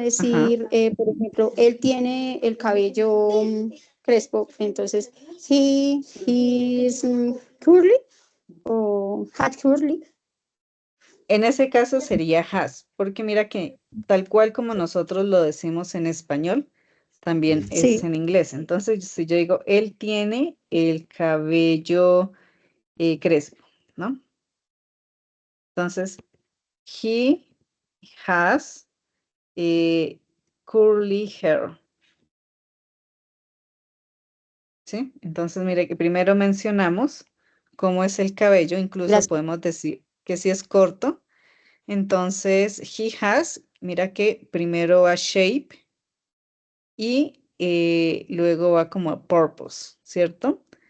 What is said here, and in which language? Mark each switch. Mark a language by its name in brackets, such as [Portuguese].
[Spanish] decir, por ejemplo, él tiene el cabello crespo, entonces, [English] he is curly o had curly. [Spanish] En ese caso sería has, porque mira que tal cual como nosotros lo decimos en español, también es Sí, en inglés. Entonces, si yo digo, él tiene el cabello crespo, ¿no? [English] Entonces, he has curly hair. [Spanish] ¿Sí? Entonces, mire que primero mencionamos cómo es el cabello, incluso gracias. podemos decir que si es corto. Entonces, [English] he has, [Spanish] mira que primero va shape y luego va como a purpose, ¿cierto?